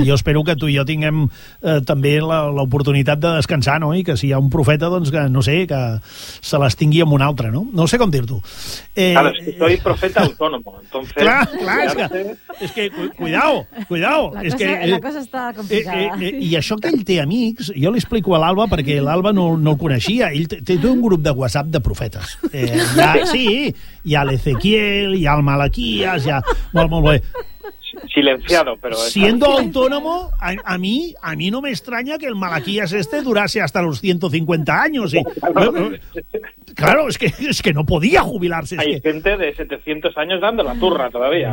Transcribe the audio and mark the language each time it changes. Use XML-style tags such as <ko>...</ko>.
<ca>Jo espero que tu i jo tinguem també l'oportunitat de descansar, no? I que si hi ha un profeta, doncs, que, no sé, que se les tingui amb un altre, no? No sé com dir-t'ho.</ca> <es>Claro, es que soy profeta autónomo, entonces...</es> <ca>Clar, és que cuidao. La cosa està complicada. I això que ell té amics, jo li explico a l'Alba perquè l'Alba no el coneixia. Ell té un grup de WhatsApp de profetes. Hi ha l'Ezequiel, hi ha el Malaquías, molt bé.</ca> <es>Silenciado, pero... Siendo autónomo, a mí no me extraña que el Malaquías este durase hasta los 150 años. Claro, es que no podía jubilarse. Hay gente de 700 años dando la turra todavía.</es>